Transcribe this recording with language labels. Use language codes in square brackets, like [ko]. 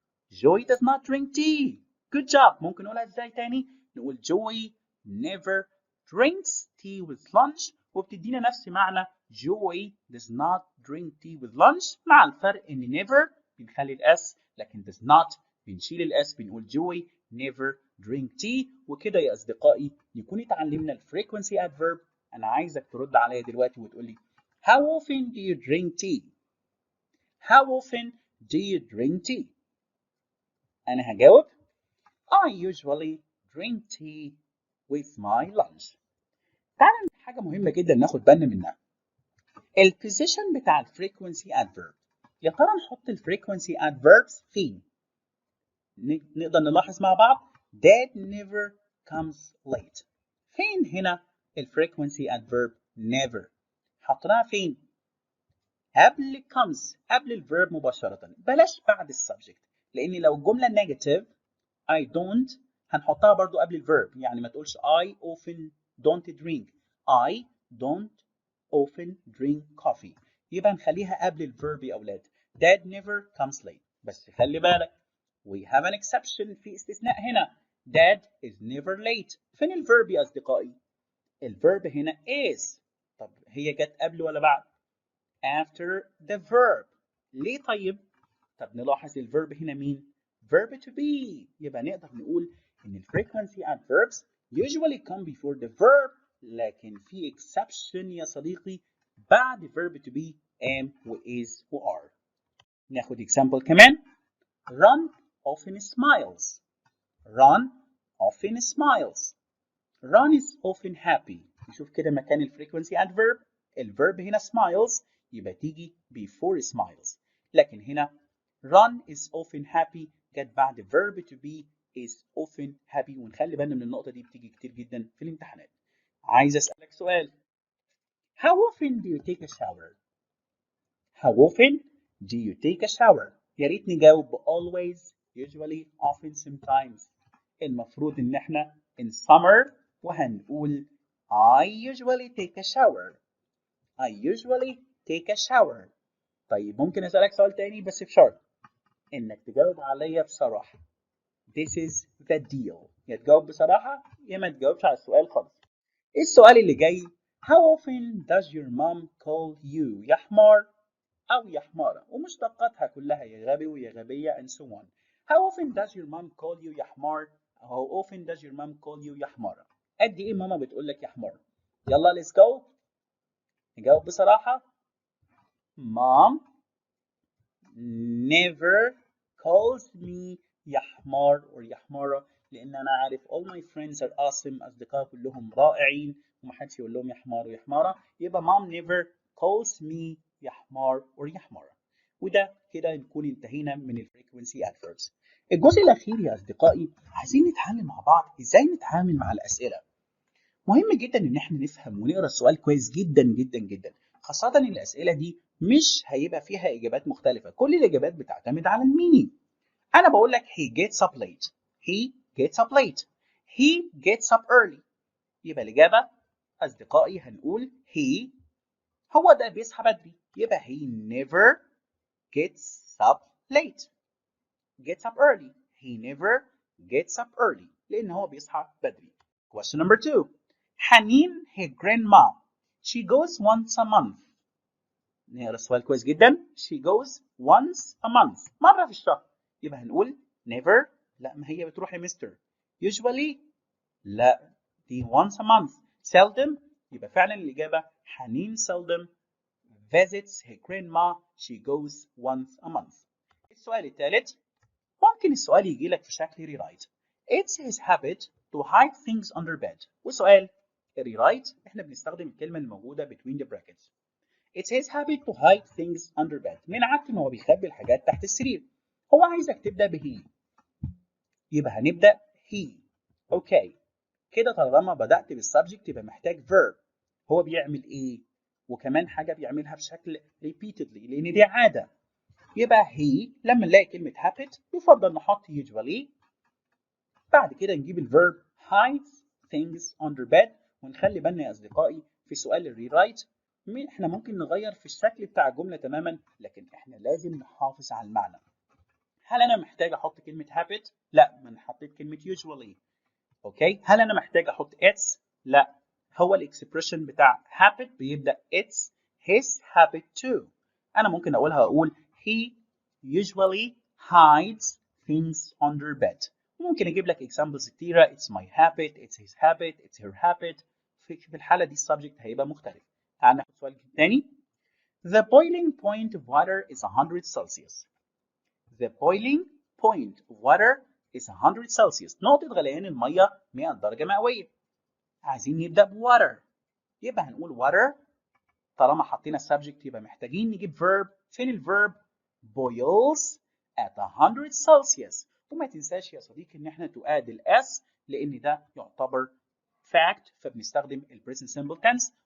[en] Joy does not drink tea. Good job. [ar] ممكن نقولها ازاي تاني؟ نقول [en] Joy never drinks tea with lunch، [ar] وبتدينا نفس معنى [en] Joy does not drink tea with lunch، [ar] مع الفرق ان never بنخلي الاس، لكن [en] does not [ar] بنشيل الاس بنقول [en] Joy never drink tea. [ar] وكده يا اصدقائي نكون اتعلمنا الفريكونسي adverb. انا عايزك ترد عليا دلوقتي وتقول لي [en] how often do you drink tea؟ How often do you drink tea؟ [ar] انا هجاوب [en] I usually drink tea with my lunch. [ar] تعالى حاجة مهمة جدا ناخد بالنا منها، البوزيشن بتاع الفريكونسي adverb. يا ترى نحط الفريكونسي adverbs فين؟ نقدر نلاحظ مع بعض [en] Dad never comes late. [ar] فين هنا الفريكونسي adverb never؟ حطيناها فين؟ قبل comes، قبل الفيرب مباشرة، بلاش بعد السبجكت، لأن لو الجملة نيجاتيف I don't هنحطها برضو قبل الفيرب، يعني ما تقولش [en] I often don't drink. I don't often drink coffee. [ar] يبقى نخليها قبل الفيرب يا أولاد. [en] Dad never comes late. [ar] بس خلي بالك [en] we have an exception، [ar] في استثناء هنا. [en] Dad is never late. [ar] فين الفيرب يا أصدقائي؟ الفيرب هنا is. طب هي جت قبل ولا بعد؟ [en] After the verb. [ar] ليه طيب؟ طب نلاحظ الفيرب هنا مين؟ verb to be. يبقى نقدر نقول إن [en] ال frequency adverbs usually come before the verb، [ar] لكن في [en] exception [ar] يا صديقي بعد [en] verb to be am و is و are. [ar] ناخد [en] example [ar] كمان. [en] Ron often smiles. Ron often smiles. Ron is often happy. [ar] نشوف كده مكان ال frequency adverb. [en] الverb [ar] هنا [en] smiles [ar] يبقى تيجي [en] before smiles، [ar] لكن هنا [en] Ron is often happy [ar] جت بعد [en] verb to be is often happy. [ar] ونخلي بالنا من النقطة دي بتيجي كتير جدا في الامتحانات. عايز أسألك سؤال. [en] How often do you take a shower? How often do you take a shower؟ [ar] يا ريت نجاوب ب [en] always, usually, often, sometimes. [ar] المفروض إن احنا [en] in summer [ar] وهنقول [en] I usually take a shower. I usually take a shower. [ar] طيب ممكن أسألك سؤال تاني بس بشرط إنك تجاوب عليا بصراحة. [en] This is the deal. [ar] يا تجاوب بصراحة يا ما تجاوبش على السؤال خالص. إيه السؤال اللي جاي؟ [en] How often does your mom call you [ar] يا حمار أو يا حمارة ومشتقاتها كلها يا غبي ويا غبية [en] and so on. How often does your mom call you [ar] يا حمار؟ [en] How often does your mom call you [ar] يا حمارة؟ قد إيه ماما بتقول لك يا حمار؟ يلا [en] let's go. [ar] نجاوب بصراحة. [en] Mom never calls me [ar] يا حمار [en] or [ar] يا حمارة لأن أنا عارف [en] all my friends are awesome. [ar] أصدقائي كلهم رائعين ومحدش يقول لهم يا حمار ويا حمارة. يبقى [en] mom never calls me [ar] يا حمار [en] or [ar] يا حمارة. وده كده نكون انتهينا من الفريكونسي adverbs. الجزء الأخير يا أصدقائي عايزين نتعلم مع بعض إزاي نتعامل مع الأسئلة. مهم جدا ان احنا نفهم ونقرا السؤال كويس جدا جدا جدا، خاصة ان الاسئلة دي مش هيبقى فيها اجابات مختلفة، كل الاجابات بتعتمد على المينينج. انا بقول لك [en] he gets up late. he gets up late. he gets up early. [ar] يبقى الاجابة اصدقائي هنقول he هو ده بيصحى بدري، يبقى [en] he never gets up late. gets up early. he never gets up early [ar] لان هو بيصحى بدري. [en] Question number 2. حنين her grandma. She goes once a month. [ar] نقرا السؤال كويس جدا. [en] She goes once a month. [ar] مرة في الشهر. يبقى هنقول never. لا ما هي بتروح يا مستر. [en] Usually. [ar] لا دي once a month. Seldom. يبقى فعلا الإجابة حنين seldom visits her grandma. [en] She goes once a month. [ar] السؤال الثالث. ممكن السؤال يجي لك في شكل rewrite. [en] It's his habit to hide things under bed. [ar] وسؤال rewrite احنا بنستخدم الكلمة الموجودة [en] between the brackets. It's his habit to hide things under bed. [ar] من عادته ان هو بيخبي الحاجات تحت السرير. هو عايزك تبدأ به. يبقى هنبدأ he. اوكي. كده طالما بدأت بالسبجكت يبقى محتاج verb. هو بيعمل ايه؟ وكمان حاجة بيعملها بشكل repeatedly لأن دي عادة. يبقى he لما نلاقي كلمة habit يفضل نحط usually. بعد كده نجيب الفيرب [en] hide things under bed. [ar] ونخلي بالنا يا أصدقائي في سؤال الريرايت احنا ممكن نغير في الشكل بتاع الجملة تماما لكن احنا لازم نحافظ على المعنى. هل أنا محتاج أحط كلمة habit؟ لا، ما أنا حطيت كلمة usually. أوكي. هل أنا محتاج أحط it's؟ لا، هو الإكسبريشن بتاع habit بيبدأ it's his habit too. أنا ممكن أقول [en] he usually hides things under bed. [ar] ممكن أجيب لك examples كتيرة. [en] It's my habit, it's his habit, it's her habit. [ar] في الحالة دي السبجكت هيبقى مختلف. تعال ناخد سؤال تاني. [en] The boiling point of water is 100 Celsius. The boiling point of water is 100 Celsius. [ar] نقطة غليان المية 100 درجة مئوية. عايزين نبدأ بwater. يبقى هنقول water. طالما حطينا subject يبقى محتاجين نجيب verb. فين [en] الverb؟ boils at 100 Celsius. [ar] وما تنساش يا صديقي ان احنا تؤاد الاس لان ده يعتبر fact فبنستخدم ال present simple tense.